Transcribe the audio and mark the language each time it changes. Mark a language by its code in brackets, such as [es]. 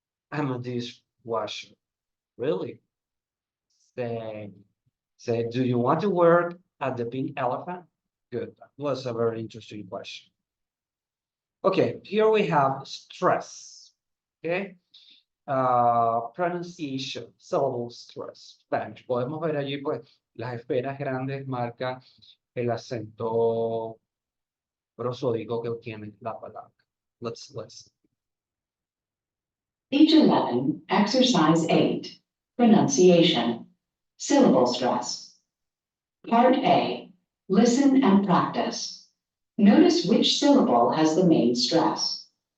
[en] I'm a dishwasher. Really? Say, do you want to work at the Pink Elephant? Good. That was a very interesting question. Okay, here we have stress. Okay. Pronunciation, syllable stress, Spanish. [es] Podemos ver allí, pues, las esferas grandes marcan el acento prosódico que tiene la palabra. [en] Let's listen. Page 11, Exercise 8, Pronunciation, Syllable Stress. Part A, listen and practice. Notice which syllable has the main stress.